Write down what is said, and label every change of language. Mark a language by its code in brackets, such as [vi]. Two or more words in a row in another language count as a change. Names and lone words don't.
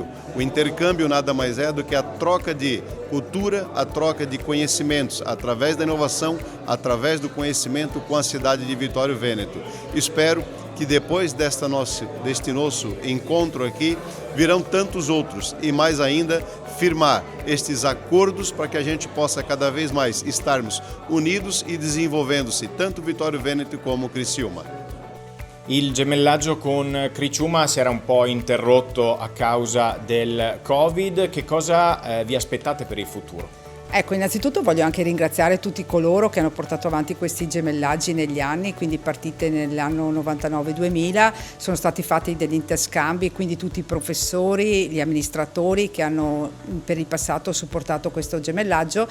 [pt] O intercâmbio nada mais é do que a troca de cultura, a troca de conhecimentos, através da inovação, através do conhecimento com a cidade de Vittorio Veneto. Espero que depois deste nosso encontro aqui, virão tantos outros e mais ainda firmar estes acordos para que a gente possa cada vez mais estarmos unidos e desenvolvendo-se tanto Vittorio Veneto como Criciúma. [it] Il gemellaggio con Criciúma si era un po' interrotto a causa del Covid. Che cosa vi aspettate per il futuro? Ecco, innanzitutto voglio anche ringraziare tutti coloro che hanno portato avanti questi gemellaggi negli anni, quindi partite nell'anno 99-2000, sono stati fatti degli interscambi, quindi tutti i professori, gli amministratori che hanno per il passato supportato questo gemellaggio.